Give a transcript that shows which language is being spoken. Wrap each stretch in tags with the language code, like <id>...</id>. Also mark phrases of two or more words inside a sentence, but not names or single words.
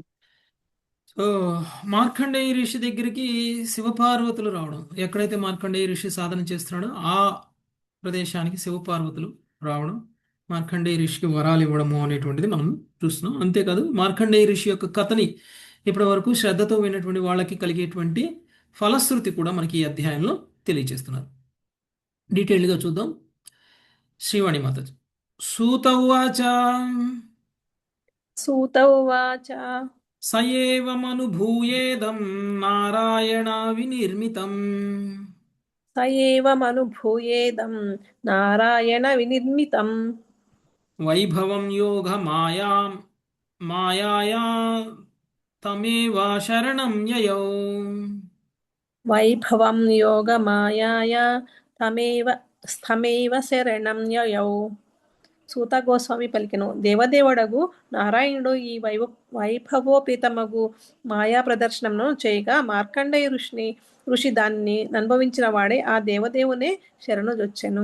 <te>సో మార్కండేయ ఋషి దగ్గరికి శివపార్వతులు రావడం, ఎక్కడైతే మార్కండేయ ఋషి సాధన చేస్తున్నాడో ఆ ప్రదేశానికి శివపార్వతులు రావడం, మార్కండేయ ఋషికి వరాలు ఇవ్వడము అనేటువంటిది మనం చూస్తున్నాం. అంతేకాదు మార్కండేయ ఋషి యొక్క కథని ఇప్పటి వరకు శ్రద్ధతో విన్నటువంటి వాళ్ళకి కలిగేటువంటి ఫలశ్రుతి కూడా మనకి ఈ అధ్యాయంలో తెలియజేస్తున్నారు. డీటెయిల్డ్గా చూద్దాం. శ్రీవాణి మాతాజీ.</te> <sa>సూత ఉవాచ सूत उवाच స ఏవమనుభూయేదం నారాయణ వినిర్మితం स एवमनुभूयेदं नारायण विनिर्मितं వైభవం యోగ మాయాయా తమేవ శరణం యయౌ. वैभवं योगमायाया స్థమేవ శరణం యయౌ.</sa> <te>సూత గోస్వామి పలికెను, దేవదేవుడగు నారాయణుడు ఈ వైభవోపేతమగు మాయా ప్రదర్శనను చేయగా మార్కండేయ ఋషి దానిని అనుభవించిన వాడే ఆ దేవదేవునే శరణుజొచ్చెను.</te>